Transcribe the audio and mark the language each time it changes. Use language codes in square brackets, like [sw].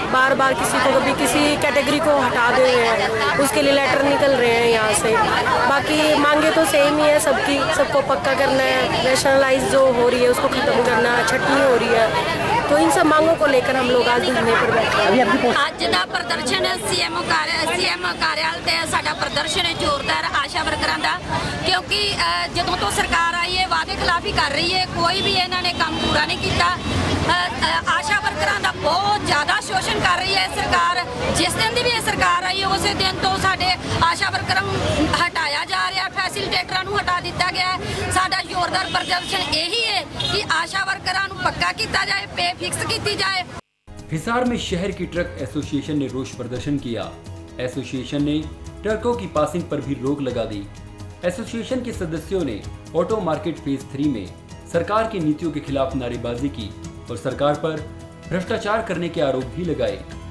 [hi] बार बार किसी को कभी किसी कैटेगरी को हटा दे रहे हैं, उसके लिए लेटर निकल रहे हैं यहाँ से। बाकी मांगे तो सेम ही है सबकी, सबको पक्का करना है, नेशनलाइज जो हो रही है उसको ख़त्म करना है, छटनी हो रही है। तो इन सब मांगों को लेकर हम लोग आज धरने पर बैठे हैं। [pa] ਅੱਜ ਦਾ ਪ੍ਰਦਰਸ਼ਨ ਸੀਐਮ ਕਾਰਿਆਲ ਤੇ ਸਾਡਾ ਪ੍ਰਦਰਸ਼ਨ ਹੈ ਜ਼ੋਰਦਾਰ ਆਸ਼ਾ ਵਰਕਰਾਂ ਦਾ, ਕਿਉਂਕਿ ਜਦੋਂ ਤੋਂ ਸਰਕਾਰ ਆਈ ਹੈ ਵਾਅਦੇ ਖਿਲਾਫੀ ਕਰ ਰਹੀ ਹੈ, ਕੋਈ ਵੀ ਇਹਨਾਂ ਨੇ ਕੰਮ ਪੂਰਾ ਨਹੀਂ ਕੀਤਾ। ਆਸ਼ਾ ਵਰਕਰਾਂ ਦਾ ਬਹੁਤ ਜ਼ਿਆਦਾ ਸ਼ੋਸ਼ਣ ਕਰ ਰਹੀ ਹੈ ਸਰਕਾਰ। ਜਿਸ ਦਿਨ ਦੀ ਵੀ ਇਹ ਸਰਕਾਰ ਆਈ ਹੈ ਉਸੇ ਦਿਨ ਤੋਂ ਸਾਡੇ ਆਸ਼ਾ ਵਰਕਰਾਂ ਨੂੰ ਹਟਾਇਆ ਜਾ ਰਿਹਾ, ਫੈਸਿਲਿਟੇਟਰਾਂ ਨੂੰ ਹਟਾ ਦਿੱਤਾ ਗਿਆ ਹੈ। ਸਾਡਾ ਜ਼ੋਰਦਾਰ ਪ੍ਰਦਰਸ਼ਨ ਇਹੀ ਹੈ ਕਿ ਆਸ਼ਾ ਵਰਕਰਾਂ ਨੂੰ ਪੱਕਾ ਕੀਤਾ ਜਾਏ, [hi] पे फिक्स की जाए। हिसार में शहर की ट्रक एसोसिएशन ने रोष प्रदर्शन किया। एसोसिएशन ने ट्रकों की पासिंग पर भी रोक लगा दी। एसोसिएशन के सदस्यों ने ऑटो मार्केट फेज 3 में सरकार की नीतियों के खिलाफ नारेबाजी की और सरकार पर भ्रष्टाचार करने के आरोप भी लगाए।